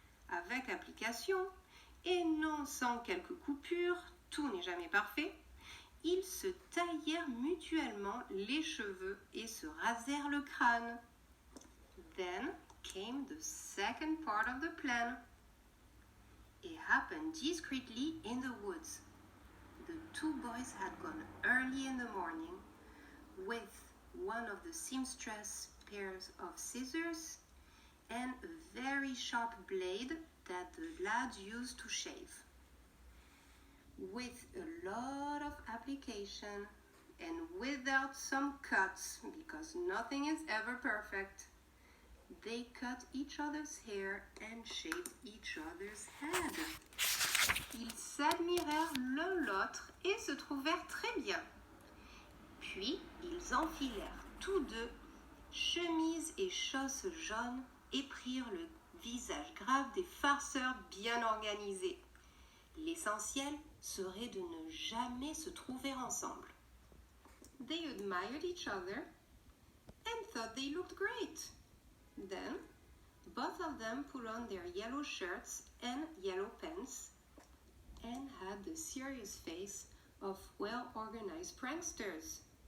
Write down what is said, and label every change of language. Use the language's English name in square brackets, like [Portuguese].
[French] Avec application, et non sans quelques coupures, tout n'est jamais parfait, ils se taillèrent mutuellement les cheveux et se rasèrent le crâne. [English] Then came the second part of the plan. It happened discreetly in the woods. The 2 boys had gone early in the morning with one of the seamstress pairs of scissors and a very sharp blade that the lads used to shave. With a lot of application and without some cuts, because nothing is ever perfect, they cut each other's hair and shaved each other's head. [French] Ils s'admirèrent l'un l'autre et se trouvèrent très bien. Puis, ils enfilèrent tous 2 chemises et chausses jaunes et prirent le visage grave des farceurs bien organisés. L'essentiel serait de ne jamais se trouver ensemble. [English] They admired each other and thought they looked great. Then, both of them put on their yellow shirts and yellow pants and had the serious face of well-organized pranksters.